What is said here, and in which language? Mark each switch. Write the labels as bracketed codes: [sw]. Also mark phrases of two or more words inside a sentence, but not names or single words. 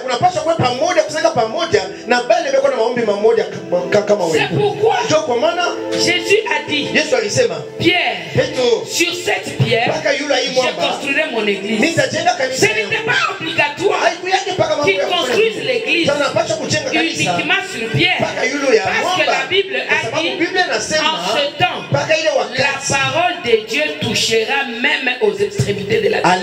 [sw] Unapaswa kuwa pamoja kusaka pamoja na bale beko na maombi mamoja kama wewe. [fr] C'est pourquoi Jésus a dit Pierre, sur cette pierre, je construirai mon église. Ce n'était pas obligatoire qu'ils construisent l'église uniquement sur pierre. Parce que la Bible a dit, en ce temps, la parole de Dieu touchera même aux extrémités de la terre.